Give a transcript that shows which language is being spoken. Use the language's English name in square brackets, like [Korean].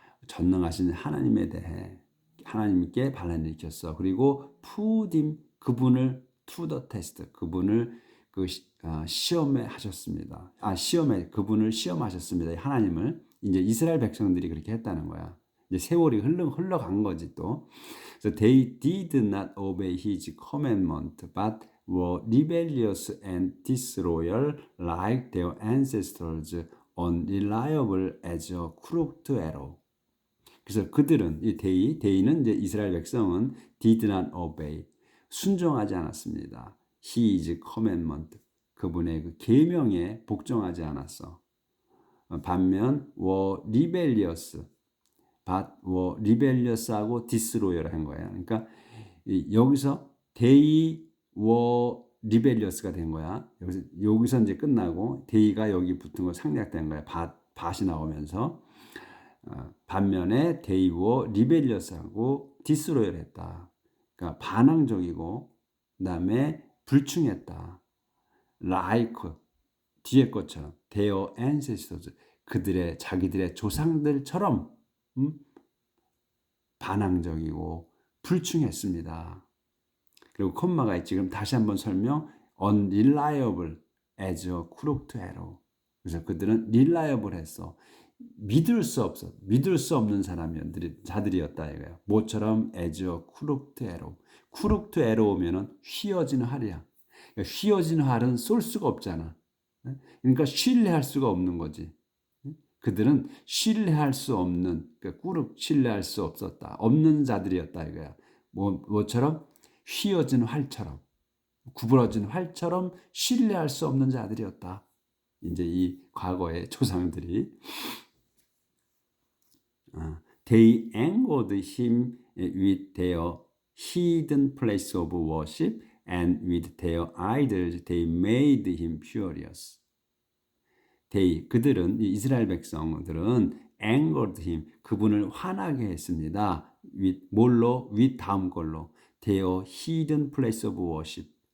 [Korean] 전능하신 하나님에 대해 하나님께 반란을 일으켰어. 그리고 [English] put him [Korean] 그분을 [English] to the test [Korean] 그분을 시험에 하셨습니다. 그분을 시험하셨습니다. 하나님을 이제 이스라엘 백성들이 그렇게 했다는 거야. 이제 세월이 흘러간 거지 또. [English] So they did not obey his commandment, but were rebellious and disloyal like their ancestors, unreliable as a crooked arrow. [Korean] 그래서 그들은 데이는 이제 이스라엘 백성은 [English] did not obey [Korean] 순종하지 않았습니다. [English] His commandment [Korean] 그분의 그 계명에 복종하지 않았어. 반면 [English] were rebellious were rebellious [Korean] 하고 [English] disloyal [Korean] 한 거야. 그러니까 여기서 [English] they were rebellious [Korean] 가 된 거야. 여기서 이제 끝나고 they가 여기 붙은 거 생략된 거야. 밭이 나오면서 반면에 [English] they were rebellious [Korean] 하고 [English] disloyal [Korean] 했다. 그러니까 반항적이고 그다음에 불충했다. like 뒤에 것처럼 [English] their ancestors [Korean] 자기들의 조상들처럼 반항적이고 불충했습니다. 그리고 콤마가 있지. 그럼 다시 한번 설명. [English] unreliable as a crooked arrow. [Korean] 그래서 그들은 reliable 했어. 믿을 수 없는 자들이었다 이거예요. 모처럼 [English] as a crooked arrow. crooked arrow [Korean] 면은 휘어진 활이야. 그러니까 휘어진 활은 쏠 수가 없잖아. 그러니까 신뢰할 수가 없는 거지. 그들은 신뢰할 수 없는, 그러니까 꾸룩 신뢰할 수 없었다. 없는 자들이었다 이거야. 뭐처럼? 휘어진 활처럼, 구부러진 활처럼 신뢰할 수 없는 자들이었다. 이제 이 과거의 조상들이. [English] They angered him with their hidden place of worship and with their idols they made him furious. [Korean] 그들은, 이 이스라엘 백성들은 [English] angered him, [Korean] 그분을 화나게 했습니다. 뭘로? 다음 걸로. [English] their hidden place of worship.